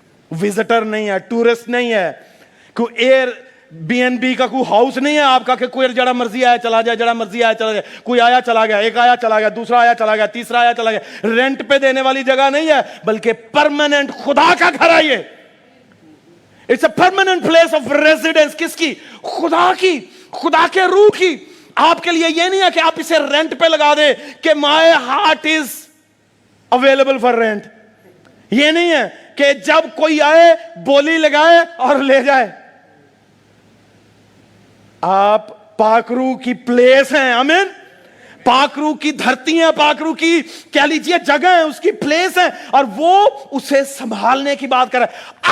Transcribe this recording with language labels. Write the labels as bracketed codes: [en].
[ur] Visitor نہیں ہے, tourist نہیں ہے, کوئی ایئر بی این بی کا کوئی ہاؤس نہیں ہے آپ کا کہ کوئی جڑا مرضی آیا چلا جائے, جڑا مرضی آیا چلا جائے, کوئی آیا چلا گیا, ایک آیا چلا گیا, دوسرا آیا چلا گیا, تیسرا آیا چلا گیا. رینٹ پہ دینے والی جگہ نہیں ہے, بلکہ پرماننٹ خدا کا گھر ہے یہ. [en] It's a permanent place of residence. [ur] کس کی؟ خدا کی, خدا کے روح کی. آپ کے لیے یہ نہیں ہے کہ آپ اسے رینٹ پہ لگا دیں کہ [en] My heart is available for rent. [ur] یہ نہیں ہے کہ جب کوئی آئے بولی لگائے اور لے جائے. آپ پاک روح کی پلیس ہیں. آمین. پاک روح کی دھرتی ہیں, پاک روح کی کہہ لیجئے جگہ ہے, اس کی پلیس ہے, اور وہ اسے سنبھالنے کی بات کر رہا ہے.